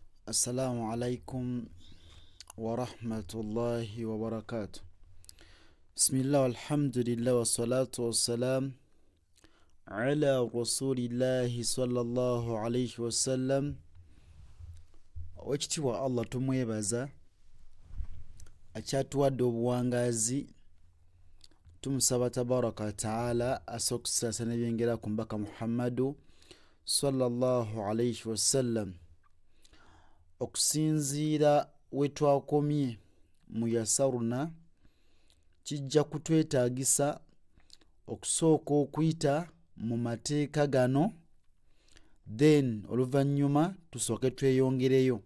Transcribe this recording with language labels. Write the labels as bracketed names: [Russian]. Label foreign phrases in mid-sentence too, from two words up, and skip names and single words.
[Arabic] السلام عليكم ورحمة الله وبركاته. بسم الله والحمد لله والصلاة والسلام على رسول الله صلى الله عليه وسلم. [Ganda] Wekitiibwa Allah tumwebaza akyatuwadde obuwangazi, tumusaba [Arabic] تبارك وتعالى [Ganda] asokusasa nebyengera ku mbaka Muhammadu [Arabic] صلى الله عليه وسلم. [Ganda] Okusinziira wetwakomye mu yasaruna kijja kutwetaagisa okusooka okuyita mu mateeka gano, then oluvannyuma tusooke tweyongereyo.